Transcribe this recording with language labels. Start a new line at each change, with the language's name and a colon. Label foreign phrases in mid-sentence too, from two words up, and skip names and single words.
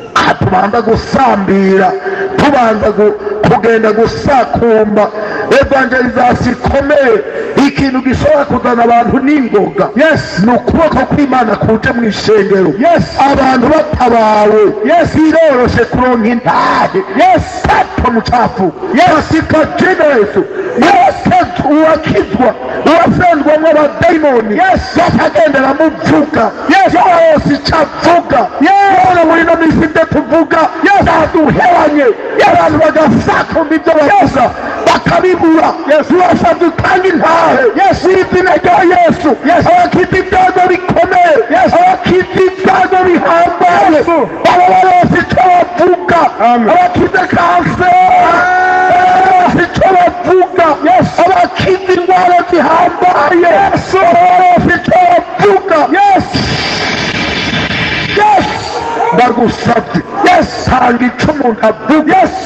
Rundi: tubanza gusambira tubanza kugenda gusakumba evangelizasi ikomeye ikintu gishobora kuzana abantu n'ingoga ni ukuboko kw'Imana kuje mu ishengero abantu batabawe biroroshe kuronka intahe tato mucafu
Swahili: katika jina Yesu
Rundi: uwakizwa uwasendwamwo abadayimoni bakagendera muvuga yose icavuga none muri ino minsi ibyo tuvuga zaduheranye abantu bagasakumba ibyo bavuga bakabibura urasabye utanga intahe izina rya Yesu abakiza ibyago bikomeye abakiza ibyago bihambaye baba bose icyo bavuga abakiza kanseri bose icyo bavuga abakiza indwara zihambaye bose icyo bavuga ndagusabye tanga icyo umuntu avuga